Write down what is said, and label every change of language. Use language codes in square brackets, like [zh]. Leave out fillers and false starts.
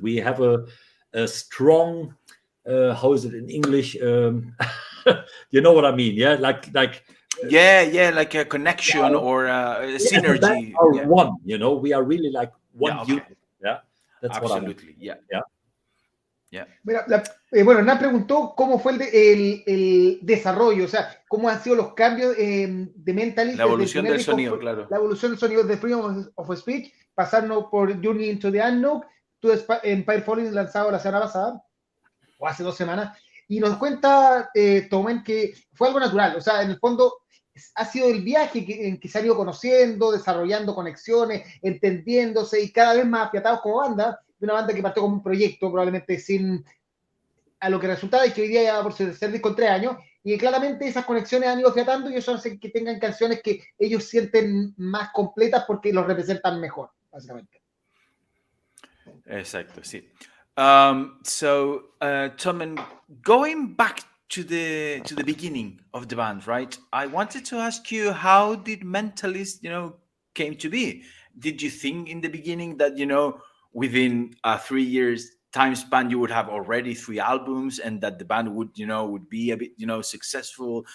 [en] We have a strong, how is it in English? You know what I mean? Yeah, like like a connection or a synergy. One, we are really like one unit. Yeah, that's absolutely. What Yeah. [es] Bueno, Hernán preguntó cómo fue el desarrollo, o sea, cómo han sido los cambios de Mentalist. La evolución del sonido, claro. La evolución del sonido de Freedom of Speech, pasando por Journey into the Unknown, Empire Falling, lanzado la semana pasada, o hace 2 semanas, y nos cuenta Thomen que fue algo natural, o sea, en el fondo ha sido el viaje en que se han ido conociendo, desarrollando conexiones, entendiéndose y cada vez más afiatados como banda, de una banda que partió como un proyecto probablemente sin a lo que resultaba y que hoy día ya va por ser disco en 3 años, y claramente esas conexiones han ido afiatando y eso hace que tengan canciones que ellos sienten más completas porque los representan mejor, básicamente. Exacto, sí. [en] So, Thomen, going back to the beginning of the band, right? I wanted to ask you, how did Mentalist, came to be? Did you think in the beginning that, within 3 years time span you would have already 3 albums and that the band would be a bit successful?